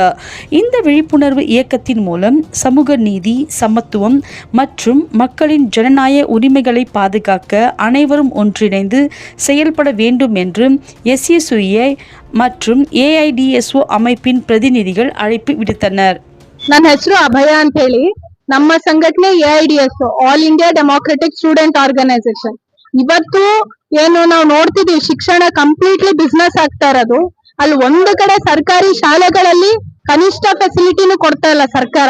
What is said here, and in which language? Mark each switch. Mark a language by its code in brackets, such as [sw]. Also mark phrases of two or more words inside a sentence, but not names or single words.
[ta] இந்த விழிப்புணர்வு இயக்கத்தின் மூலம் சமூக நீதி, சமத்துவம் மற்றும் மக்களின் ஜனநாயக உரிமைகளை பாதுகாக்க அனைவரும் ஒன்றிணைந்து செயல்பட வேண்டும் என்று SUCI மற்றும் AIDSO அமைப்பின் பிரதிநிதிகள் அழைப்பு விடுத்தனர். [kn] ನನ್ನ ಹೆಸರು ಅಭಯ ಅಂತ ಹೇಳಿ. ನಮ್ಮ ಸಂಘಟನೆ AIDSO, ಆಲ್ ಇಂಡಿಯಾ ಡೆಮೋಕ್ರೆಟಿಕ್ ಸ್ಟೂಡೆಂಟ್ ಆರ್ಗನೈಸೇಷನ್. ಇವತ್ತು ಏನು ನಾವು ನೋಡ್ತಿದೀವಿ, ಶಿಕ್ಷಣ [en] completely business [kn] ಆಗ್ತಾ ಇರೋದು. ಅಲ್ಲಿ ಒಂದು ಕಡೆ ಸರ್ಕಾರಿ ಶಾಲೆಗಳಲ್ಲಿ ಕನಿಷ್ಠ ಫೆಸಿಲಿಟಿನೂ ಕೊಡ್ತಾ ಇಲ್ಲ ಸರ್ಕಾರ.